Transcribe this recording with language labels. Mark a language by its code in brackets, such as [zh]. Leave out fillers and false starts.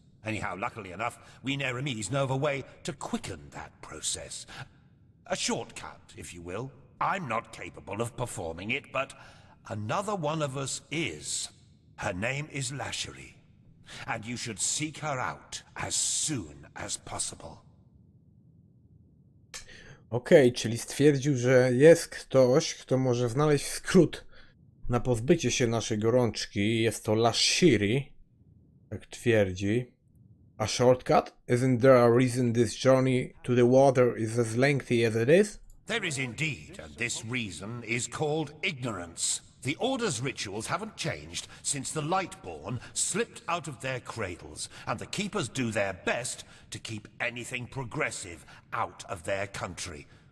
[en] Anyhow, luckily enough, we Nehremies know of a way to quicken that process. A shortcut, if you will. I'm not capable of performing it, but another one of us is. Her name is Lashery, and you should seek her out as soon as possible. [pl] Okej, czyli stwierdził, że jest ktoś, kto może znaleźć skrót na pozbycie się naszej gorączki. Jest to Lashery, tak twierdzi. [en] A shortcut? Isn't there a reason this journey to the water is as lengthy as it is? There is indeed, and this reason is called ignorance. The Order's rituals haven't changed since the Lightborn slipped out of their cradles, and the Keepers do their best to keep anything progressive out of their country.